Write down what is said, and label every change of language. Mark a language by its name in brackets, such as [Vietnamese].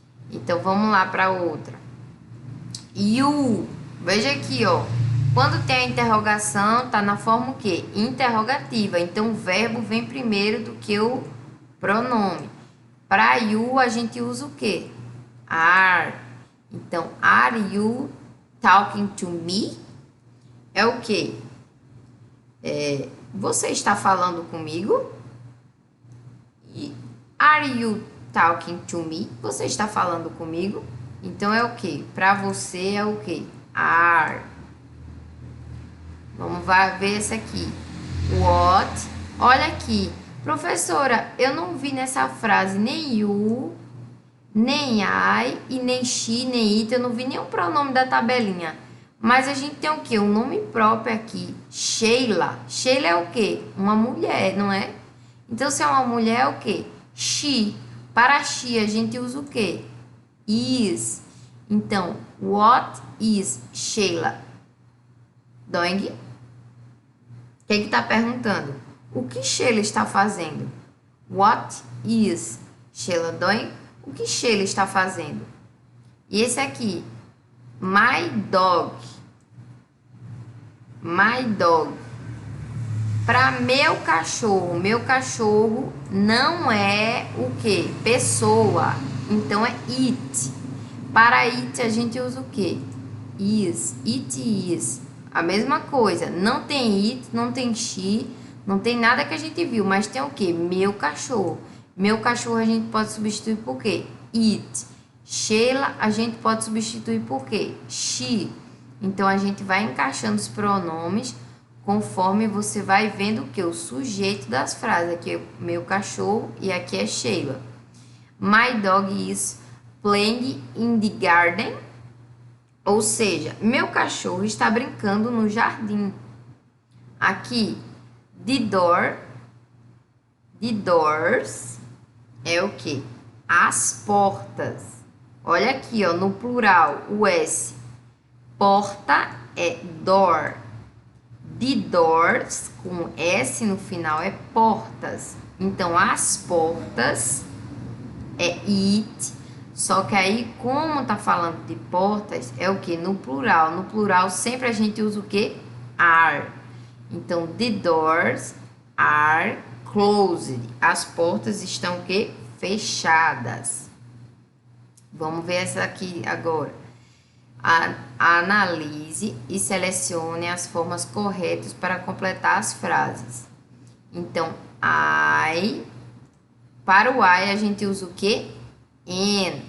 [Portuguese] Então, vamos lá para outra. You. Veja aqui, ó. Quando tem a interrogação, tá na forma o quê? Interrogativa. Então, o verbo vem primeiro do que o pronome. Para you, a gente usa o quê? Are. [English] Então, are you talking to me? [Portuguese] É o quê? Você está falando comigo? [English] Are you talking to me? [Portuguese] Você está falando comigo? Então, é o quê? Para você, é o quê? Are. Vamos ver esse aqui. What? Olha aqui. Professora, eu não vi nessa frase nem you, nem I, e nem she, nem it. Eu não vi nenhum pronome da tabelinha. Mas a gente tem o quê? Um nome próprio aqui. Sheila. Sheila é o quê? Uma mulher, não é? Então, se é uma mulher, é o quê? She. Para she, a gente usa o quê? Is. [English] Então, what is Sheila doing? [Portuguese] O que está perguntando? O que Sheila está fazendo? [English] What is Sheila doing? [Portuguese] O que Sheila está fazendo? E esse aqui, my dog. My dog. Para meu cachorro não é o quê? Pessoa. Então, é it. Para it, a gente usa o quê? Is. It is. A mesma coisa. Não tem it, não tem she, não tem nada que a gente viu. Mas tem o quê? Meu cachorro. Meu cachorro a gente pode substituir por quê? It. Sheila a gente pode substituir por quê? She. Então, a gente vai encaixando os pronomes conforme você vai vendo que o sujeito das frases. Aqui é meu cachorro e aqui é Sheila. [English] My dog is playing in the garden. [Portuguese] Ou seja, meu cachorro está brincando no jardim. Aqui, the doors é o quê? As portas. Olha aqui, ó, no plural, o S. Porta é door. The doors, com S no final, é portas. Então, as portas é it. Só que aí, como tá falando de portas, é o que? No plural. No plural, sempre a gente usa o que? Are. [English] Então, the doors are closed. [Portuguese] As portas estão o quê? Fechadas. Vamos ver essa aqui agora. Analise e selecione as formas corretas para completar as frases. Então, I. Para o I, a gente usa o quê? And.